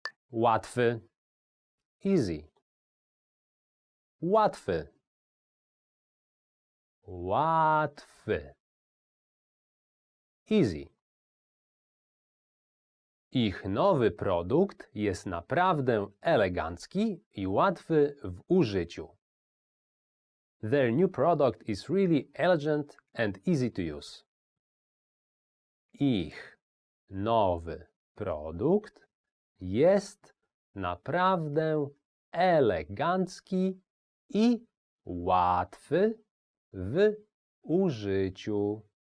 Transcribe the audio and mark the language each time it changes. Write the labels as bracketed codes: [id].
[pl] Łatwy. [en] Easy. [pl] Łatwy. Łatwy. [en] Easy. [pl] Ich nowy produkt jest naprawdę elegancki i łatwy w użyciu. [en] Their new product is really elegant and easy to use. [pl] Ich nowy produkt jest naprawdę elegancki i łatwy w użyciu.